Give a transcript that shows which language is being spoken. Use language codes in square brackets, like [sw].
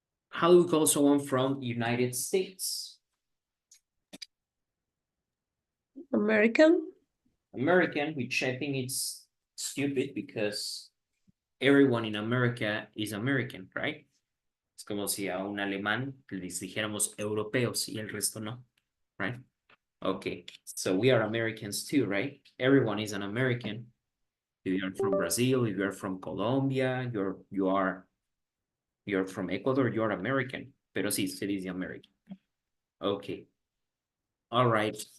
[en] How do we call someone from United States? American. American, which I think it's stupid because everyone in America is American, right? [es] Es como si a un alemán les dijéramos europeos y el resto no, right? [en] Okay, so we are Americans too, right? Everyone is an American. If you're from Brazil, if you're from Colombia, you're from Ecuador, you're American. [es] Pero sí, se dice American. Okay. All right.